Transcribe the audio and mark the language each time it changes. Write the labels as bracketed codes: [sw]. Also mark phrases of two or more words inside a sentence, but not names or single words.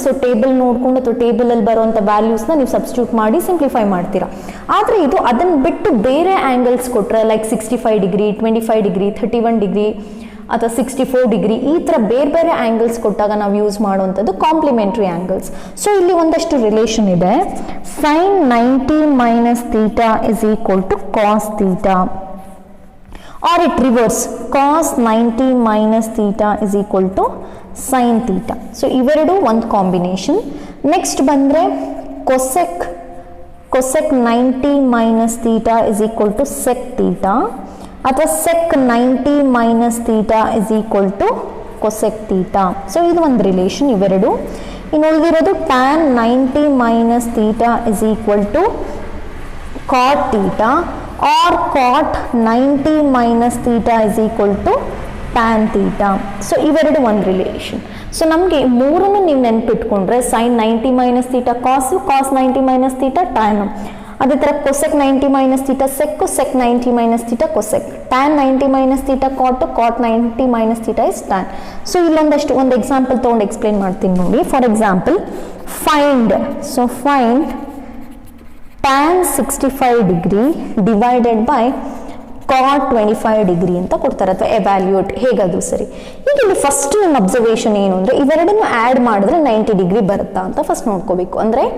[kn] ಸೊ ಟೇಬಲ್ ನೋಡ್ಕೊಂಡು ಅಥವಾ ಟೇಬಲಲ್ಲಿ ಬರುವಂಥ ವ್ಯಾಲ್ಯೂಸ್ನ ನೀವು ಸಬ್ಸ್ಟಿಟ್ಯೂಟ್ ಮಾಡಿ ಸಿಂಪ್ಲಿಫೈ ಮಾಡ್ತೀರಾ. ಆದರೆ ಇದು ಅದನ್ನು ಬಿಟ್ಟು ಬೇರೆ ಆಂಗಲ್ಸ್ ಕೊಟ್ಟರೆ [en] like 65 degree 25 degree 31 degree [kn] ಅಥವಾ 64 ಡಿಗ್ರಿ ಈ ಥರ ಬೇರೆ ಬೇರೆ ಆ್ಯಂಗಲ್ಸ್ ಕೊಟ್ಟಾಗ ನಾವು ಯೂಸ್ ಮಾಡುವಂಥದ್ದು [en] complementary angles. [kn] ಸೊ ಇಲ್ಲಿ ಒಂದಷ್ಟು ರಿಲೇಷನ್ ಇದೆ. [en] sin 90 minus theta is equal to cos theta, or it reverse, cos 90 minus theta is equal to sin theta. [kn] ಸೊ ಇವೆರಡು ಒಂದು ಕಾಂಬಿನೇಷನ್. ನೆಕ್ಸ್ಟ್ ಬಂದರೆ [en] cosec 90 minus theta is equal to sec theta, ಅಥವಾ sec 90 minus theta is equal to cosec theta. [kn] ಸೊ ಇದು ಒಂದು ರಿಲೇಷನ್ ಇವೆರಡು. ಇನ್ನು ಉಳಿದಿರೋದು [en] tan 90 minus theta is equal to cot theta, or cot 90 minus theta is equal to tan theta. [kn] ಸೊ ಇವೆರಡು ಒಂದು ರಿಲೇಷನ್. ಸೊ ನಮಗೆ ಮೂರನ್ನು ನೀವು ನೆನಪಿಟ್ಕೊಂಡ್ರೆ [en] sin 90 minus theta cos, cos 90 minus theta tan. [kn] ಅದೇ ಥರ [en] cosec 90 minus theta sec, sec 90 minus theta cosec, tan 90 minus theta cot, cot 90 minus theta is tan. [kn] ಸೊ ಇಲ್ಲೊಂದಷ್ಟು ಒಂದು ಎಕ್ಸಾಂಪಲ್ ತೊಗೊಂಡು ಎಕ್ಸ್ಪ್ಲೇನ್ ಮಾಡ್ತೀನಿ ನೋಡಿ. [en] for example find tan 65 degree divided by cot 25 ಡಿಗ್ರಿ [kn] ಅಂತ ಕೊಡ್ತಾರೆ, ಅಥವಾ ಎವ್ಯಾಲ್ಯೂಯೇಟ್ ಹೇಗದು ಸರಿ. ಈಗ ಇಲ್ಲಿ ಫಸ್ಟ್ ನಿಮ್ಮ ಅಬ್ಸರ್ವೇಷನ್ ಏನು ಅಂದರೆ ಇವೆರಡನ್ನು ಆ್ಯಡ್ ಮಾಡಿದ್ರೆ 90 ಡಿಗ್ರಿ ಬರುತ್ತಾ ಅಂತ ಫಸ್ಟ್ ನೋಡ್ಕೋಬೇಕು.